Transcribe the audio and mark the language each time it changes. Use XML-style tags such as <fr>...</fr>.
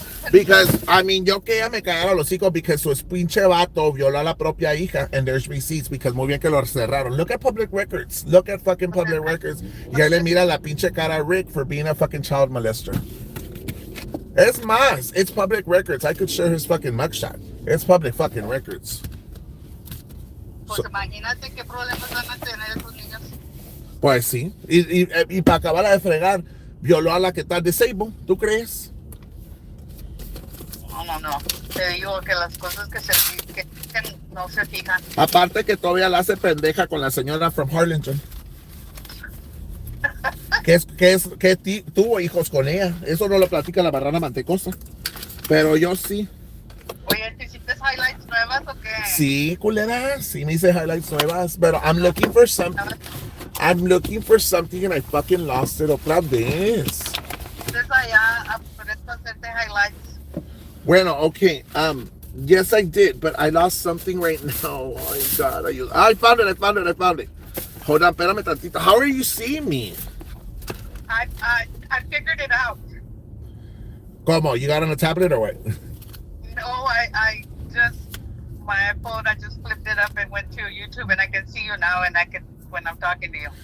<en>because I mean,</en> <es>yo que ella me cagaba los hijos because su pinche vato violó a la propia hija,</es> <en>and there's receipts because</en> <es>muy bien que lo cerraron.</es> <en>Look at public records. Look at fucking public records.</en> <es>Y ahí le mira la pinche cara a Rick</es> <en>for being a fucking child molester.</en> <es>Es más,</es> <en>it's public records. I could share his fucking mugshot. It's public fucking records.</en> <es>Pues imagínate qué problemas van a tener esos niños. Pues sí. Y para acabarla de fregar, violó a la que está disabled. ¿Tú crees? No. Te digo que las cosas que no se fijan. Aparte que todavía la hace pendeja con la señora</es> <en>from Harlingen.</en> <es>que tuvo hijos con ella. Eso no lo platica la marrana mantecosa. Pero yo sí. Oye, ¿te hiciste highlights nuevas o qué? Sí, culera. Sí me hice highlights nuevas.</es> <en>Pero I'm looking for something and I fucking lost it</en> <es>otra vez. Entonces allá por esto hacerte highlights. Bueno, okay.</es> <en>Yes, I did, but I lost something right now. Oh my God. I found it. Hold on,</en> <es>espérame tantito.</es> <en>How are you seeing me? I figured it out.</en> <es>¿Cómo?</es> <en>You got on a tablet or what? No, I just, my iPhone, I just flipped it up and went to YouTube and I can see you now and I can, when I'm talking to you.</en>